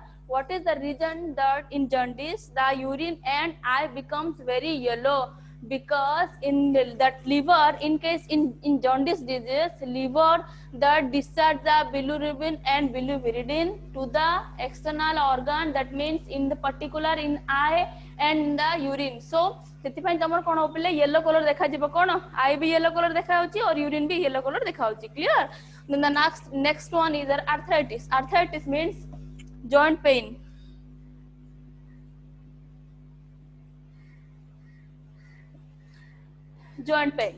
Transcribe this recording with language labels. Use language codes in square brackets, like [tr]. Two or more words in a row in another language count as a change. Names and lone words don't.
[en] What is the reason that in jaundice the urine and eye becomes very yellow? Because in that liver, in case in jaundice disease, liver that discharge the bilirubin and biliverdin to the external organ. That means in the particular in eye and the urine. So [or] ସେଥିପାଇଁ ତମର କଣ ହଉଥିଲେ [en] yellow color [or] ଦେଖାଯିବ କଣ [en] eye भी yellow color ଦେଖାଯାଉଛି और urine भी yellow color ଦେଖାଯାଉଛି. Clear? Then the next one is arthritis. Arthritis means joint pain. Joint pain.